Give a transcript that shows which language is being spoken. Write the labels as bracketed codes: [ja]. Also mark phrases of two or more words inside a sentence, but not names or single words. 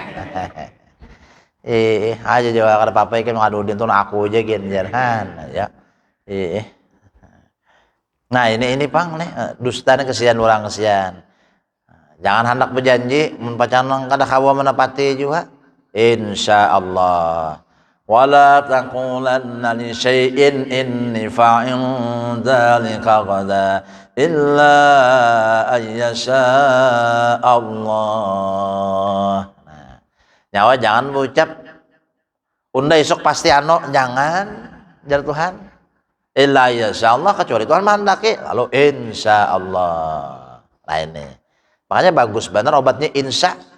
[bjn] Aja juga kada apa-apa ikan ngadudin tuh aku aja genjarhan ya. Nah ini pang nih dusta nih kesian orang kesian. Jangan hendak berjanji mun pacaran kada kawa menepati juga. [ar] Insyaallah ولا تقولن لشيء إني فاعل ذلك غدا إلا أن يشاء Allah. [bjn] Nah, nyawa jangan mengucap unda esok pasti ano, jangan jar Tuhan. [ar] إلا إن شاء الله, [bjn] kecuali Tuhan menghendaki. Lalu insyaallah. Nah ini makanya bagus benar obatnya insya.